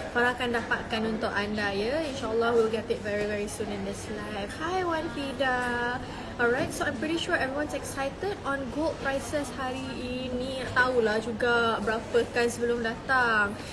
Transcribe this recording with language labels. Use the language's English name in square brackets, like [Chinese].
[Malay] Farah akan dapatkan untuk anda ya. [English] InsyaAllah we'll get it very very soon in this live. Hi Wan Fida. Alright, so I'm pretty sure everyone's excited on gold prices [Malay] hari ini. Nak tahulah juga berapa kan sebelum datang.